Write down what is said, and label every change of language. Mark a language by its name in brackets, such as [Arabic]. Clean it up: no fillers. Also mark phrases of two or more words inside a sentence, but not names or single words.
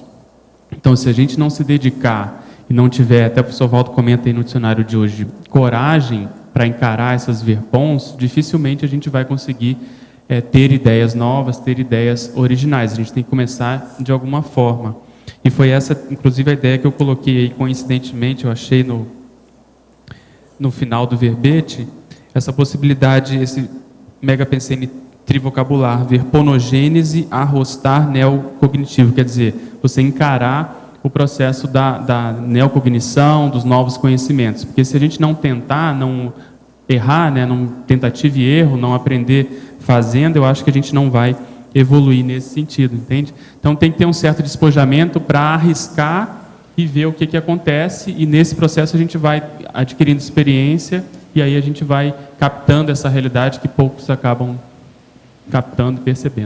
[Portuguese] Então, se a gente não se dedicar e não tiver, até o professor Valdo comenta aí no dicionário de hoje, coragem para encarar essas verpons, dificilmente a gente vai conseguir ter ideias novas, ter ideias originais. A gente tem que começar de alguma forma. E foi essa, inclusive, a ideia que eu coloquei aí, coincidentemente, eu achei no final do verbete, essa possibilidade, esse megapensene trivocabular, verponogênese, arrostar, neocognitivo, quer dizer, você encarar o processo da neocognição, dos novos conhecimentos. Porque se a gente não tentar, não errar, não tentativa e erro, não aprender fazendo, eu acho que a gente não vai evoluir nesse sentido, entende? Então tem que ter um certo despojamento para arriscar e ver o que acontece, e nesse processo a gente vai adquirindo experiência, e aí a gente vai captando essa realidade que poucos acabam captando e percebendo.